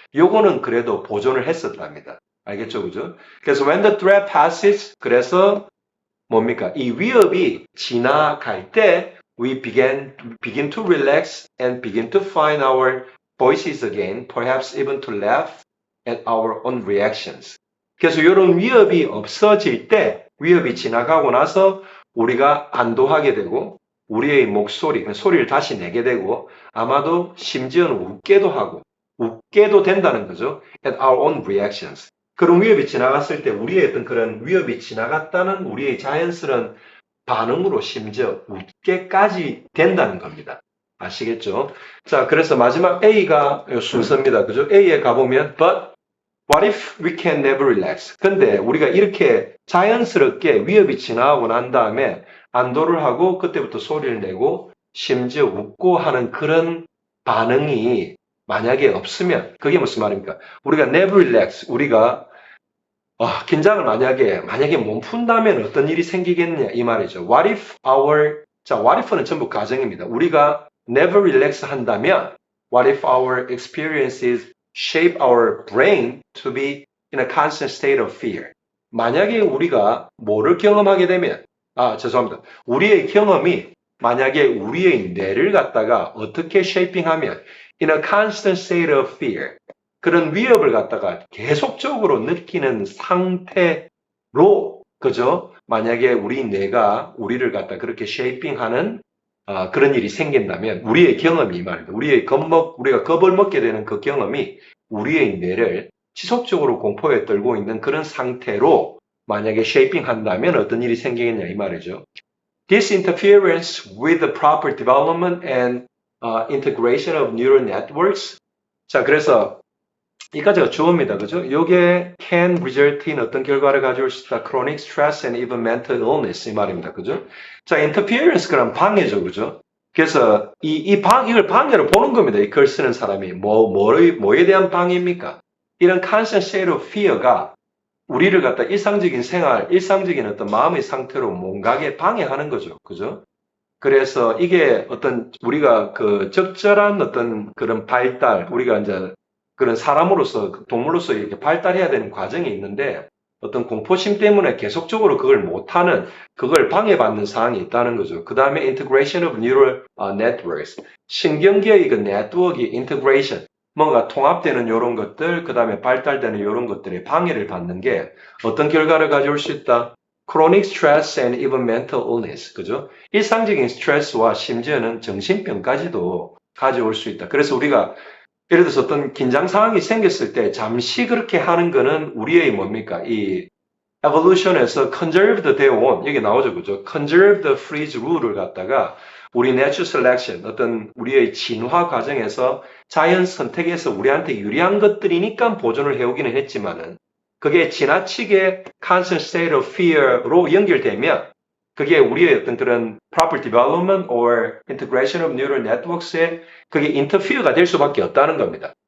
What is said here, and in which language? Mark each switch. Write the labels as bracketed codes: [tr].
[ko] 요거는 그래도 보존을 했었답니다. 알겠죠? 그죠? 그래서 [en] when the threat passes, [ko] 그래서 뭡니까? 이 위협이 지나갈 때 [en] we begin to relax and begin to find our voices again, perhaps even to laugh at our own reactions. [ko] 그래서 이런 위협이 없어질 때, 위협이 지나가고 나서 우리가 안도하게 되고, 우리의 목소리, 소리를 다시 내게 되고, 아마도 심지어는 웃게도 하고, 웃게도 된다는 거죠. [en] At our own reactions. [ko] 그런 위협이 지나갔을 때 우리의 어떤 그런 위협이 지나갔다는 우리의 자연스러운 반응으로 심지어 웃게까지 된다는 겁니다. 아시겠죠? 자, 그래서 마지막 A가 순서입니다. 그죠? A에 가보면, [en] but what if we can never relax? [ko] 근데 우리가 이렇게 자연스럽게 위협이 지나가고 난 다음에 안도를 하고 그때부터 소리를 내고 심지어 웃고 하는 그런 반응이 만약에 없으면 그게 무슨 말입니까? 우리가 [en] never relax, [ko] 우리가 긴장을 만약에 못 푼다면 어떤 일이 생기겠느냐 이 말이죠. [en] What if what if는 [ko] 전부 가정입니다. 우리가 [en] never relax [ko] 한다면 [en] what if our experiences shape our brain to be in a constant state of fear. [ko] 만약에 우리가 뭐를 경험하게 되면 죄송합니다. 우리의 경험이 만약에 우리의 뇌를 갖다가 어떻게 쉐이핑하면 [en] in a constant state of fear. [ko] 그런 위협을 갖다가 계속적으로 느끼는 상태로, 그죠? 만약에 우리 뇌가 우리를 갖다 그렇게 쉐이핑하는 그런 일이 생긴다면 우리의 경험이 이 말입니다. 우리가 겁을 먹게 되는 그 경험이 우리의 뇌를 지속적으로 공포에 떨고 있는 그런 상태로 만약에 쉐이핑한다면 어떤 일이 생기겠냐 이 말이죠. [en] This interference with the proper development and integration of neural networks. [ko] 자, 그래서 이까지가 주어입니다. 그죠? 요게 [en] can result in [ko] 어떤 결과를 가져올 수 있다. [en] chronic stress and even mental illness [ko] 이 말입니다. 그죠? 자, interference 그럼 방해죠. 그죠? 그래서 이걸 방해로 보는 겁니다. 이 글 쓰는 사람이. 뭐에 대한 방해입니까? 이런 [en] constant state of fear [ko] 가 우리를 갖다 일상적인 어떤 마음의 상태로 몸가게 방해하는 거죠. 그죠? 그래서 이게 어떤 우리가 그 적절한 어떤 그런 발달, 우리가 이제 그런 사람으로서, 동물로서 이렇게 발달해야 되는 과정이 있는데 어떤 공포심 때문에 계속적으로 그걸 못하는, 그걸 방해받는 사항이 있다는 거죠. [en] 그 다음에 integration of neural networks. [ko] 신경계의 그 네트워크 integration. 뭔가 통합되는 이런 것들, 그 다음에 발달되는 이런 것들의 방해를 받는 게 어떤 결과를 가져올 수 있다? [en] chronic stress and even mental illness. [ko] 그죠? 일상적인 스트레스와 심지어는 정신병까지도 가져올 수 있다. 그래서 우리가 예를 들어서 어떤 긴장 상황이 생겼을 때 잠시 그렇게 하는 거는 우리의 뭡니까? 이 evolution에서 conserved 되어 온, 여기 나오죠. 그죠? [en] conserved freeze rule [ko] 을 갖다가 우리 natural selection, 어떤 우리의 진화 과정에서 자연 선택에서 우리한테 유리한 것들이니까 보존을 해오기는 했지만은 그게 지나치게 [en] constant state of fear [ko] 로 연결되면 그게 우리의 어떤 그런 [en] proper development or integration of neural networks [ko] 에 그게 interfere가 될 수밖에 없다는 겁니다.